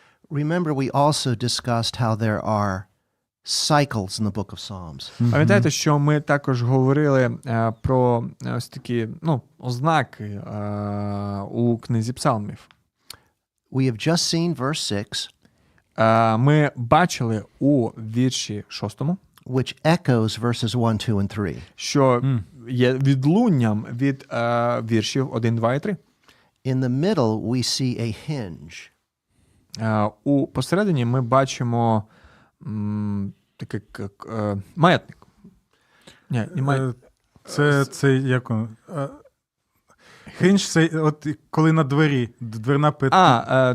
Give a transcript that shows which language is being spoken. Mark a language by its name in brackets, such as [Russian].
[English] Remember, we also discussed how there are cycles in the book of Psalms. [Ukrainian] Пам'ятаєте, що ми також говорили про ось такі, ознаки у книзі псалмів. [English] We have just seen verse 6, [Ukrainian] Ми бачили у вірші 6, [English] which echoes verses 1, 2, and 3. [Ukrainian] що є відлунням від віршів 1, 2 і 3. [English] In the middle, we see a hinge. [Ukrainian] У посередині ми бачимо такий маятник. Ні, не маятник. Це як воно? Хинж, це от коли на двері, дверна петля.